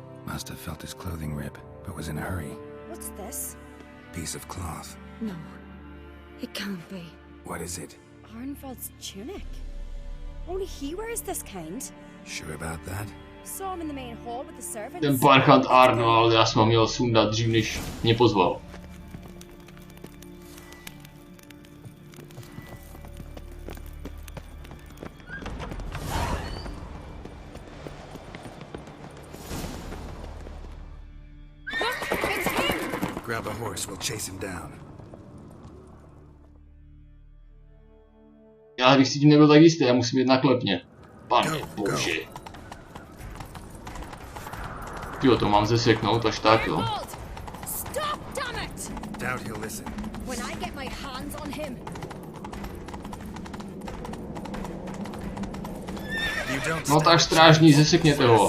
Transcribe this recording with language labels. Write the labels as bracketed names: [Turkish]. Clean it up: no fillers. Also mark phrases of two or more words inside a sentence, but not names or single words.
[English] Must have felt his clothing rip, but was in a hurry. What's this? Piece of cloth. No, it can't be. What is it? Arnvald's tunic. Only he wears this kind. Sure about that? Saw him in the main hall with the servants. [Czech] Ten parchant Arnold, já jsem ho měl sundat dřív, než mě pozval. [English] Grab a horse, we'll chase him down. [Czech] Já bych si tím nebyl tak jistý, já musím jít na klepně. Pane bože. Tyjo, to mám zeseknout až tak, jo. No tak strážní, zesekněte ho.